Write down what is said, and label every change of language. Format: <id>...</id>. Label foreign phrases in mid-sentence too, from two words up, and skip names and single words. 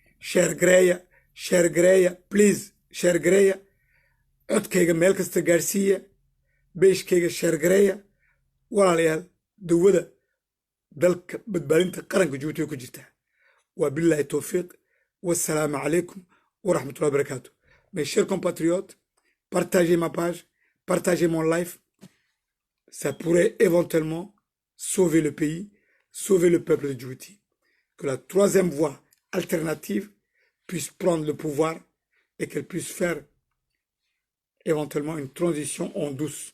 <so>sheer gareeya please sheer gareeya codkayga meel kasta gaarsiiya beeshkayga sheer gareeya walaalayaal dawada dalka badbaadinta qaranka Djibouti ku jirta</so> <ar>وبالله التوفيق والسلام عليكم ورحمة الله وبركاته</ar> <fr>mes chers compatriotes partagez ma page partagez mon live. Ça pourrait éventuellement sauver le pays, sauver le peuple de Djibouti. Que la troisième voie alternative puisse prendre le pouvoir et qu'elle puisse faire éventuellement une transition en douce.</fr>